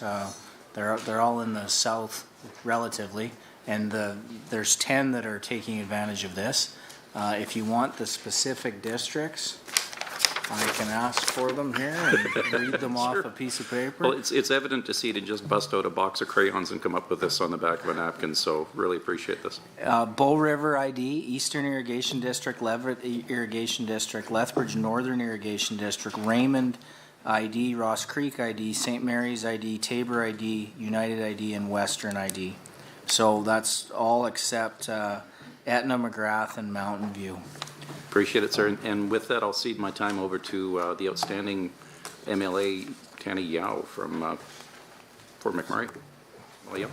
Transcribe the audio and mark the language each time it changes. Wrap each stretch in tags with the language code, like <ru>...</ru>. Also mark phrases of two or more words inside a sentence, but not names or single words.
<en>They're all in the south relatively, and there's 10 that are taking advantage of this. If you want the specific districts, I can ask for them here and read them off a piece of paper. Well, it's evident to see to just bust out a box of crayons and come up with this on the back of a napkin, so really appreciate this. Bow River ID, Eastern Irrigation District, Leverett Irrigation District, Lethbridge Northern Irrigation District, Raymond ID, Ross Creek ID, St. Mary's ID, Tabor ID, United ID, and Western ID. So that's all except Etna, McGrath, and Mountain View. Appreciate it, sir. And with that, I'll cede my time over to the outstanding MLA, Tanny Yao from Fort McMurray. Well,</en>